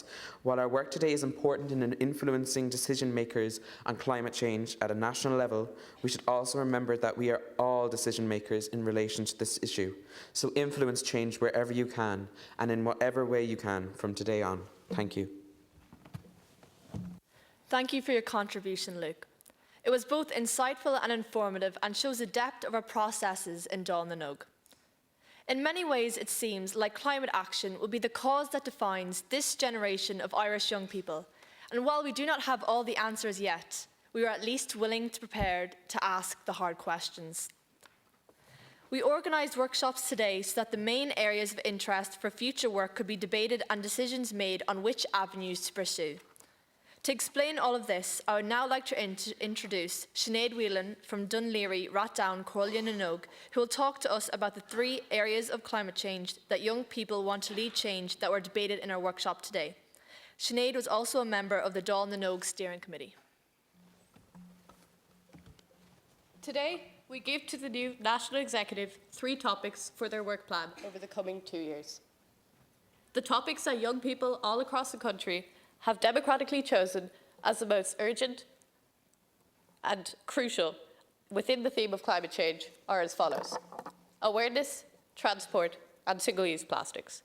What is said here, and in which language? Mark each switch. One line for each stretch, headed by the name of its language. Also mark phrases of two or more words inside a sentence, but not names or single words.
English: While our work today is important in influencing decision makers on climate change at a national level, we should also remember that we are all decision makers in relation to this issue. So influence change wherever you can and in whatever way you can from today on. Thank you. Thank you for your contribution, Luke. It was both insightful and informative and shows the depth of our processes in Dáil na nÓg. In many ways, it seems like climate action will be the cause that defines this generation of Irish young people. And while we do not have all the answers yet, we are at least willing to prepared to ask the hard questions. We organised workshops today so that the main areas of interest for future work could be debated and decisions made on which avenues to pursue. To explain all of this, I would now like to introduce Sinead Whelan from Dún Laoghaire, Rathdown, Comhairle na nÓg, who will talk to us about the 3 areas of climate change that young people want to lead change that were debated in our workshop today. Sinead was also a member of the Dáil na nÓg Steering Committee. Today, we give to the new National Executive 3 topics for their work plan over the coming 2 years. The topics that young people all across the country have democratically chosen as the most urgent and crucial within the theme of climate change are as follows: awareness, transport, and single-use plastics.